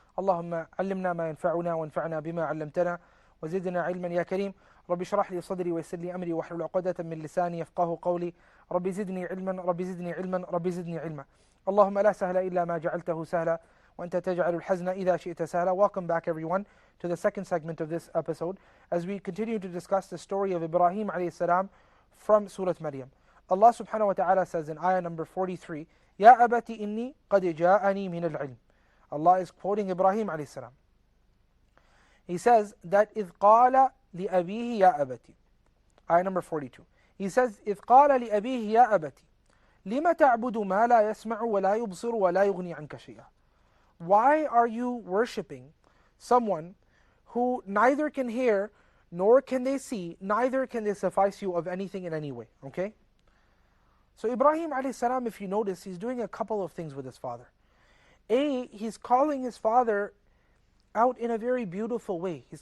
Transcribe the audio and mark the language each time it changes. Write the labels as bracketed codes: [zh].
[ar] اللهم علمنا ما ينفعنا وانفعنا بما علمتنا وزدنا علما يا كريم. رب اشرح لي صدري ويسر لي أمري واحلل عقدة من لساني يفقهوا قولي. رب زدني علما رب زدني علما رب زدني علما. اللهم لا سهل إلا ما جعلته سهلا وأنت تجعل الحزن إذا شئت سهلا. [en] Welcome back everyone to the second segment of this episode, as we continue to discuss the story of Ibrahim alayhi salam from Surah Maryam. Allah subhanahu wa ta'ala says in ayah number 43, [ar] Ya abati inni qad ja'ani min al-ilm. [en] Allah is quoting Ibrahim alayhi salam. He says that [ar] إذ قال لأبيه يا أبتي. [en] Ayah number 42. He says [ar] إذ قال لأبيه يا أبتي لما تعبد ما لا يسمع ولا يبصر ولا يغني عنك شيئا. [en] Why are you worshipping someone who neither can hear, nor can they see, neither can they suffice you of anything in any way? Okay? So Ibrahim alayhi salam, if you notice, he's doing a couple of things with his father. He's calling his father out in a very beautiful way.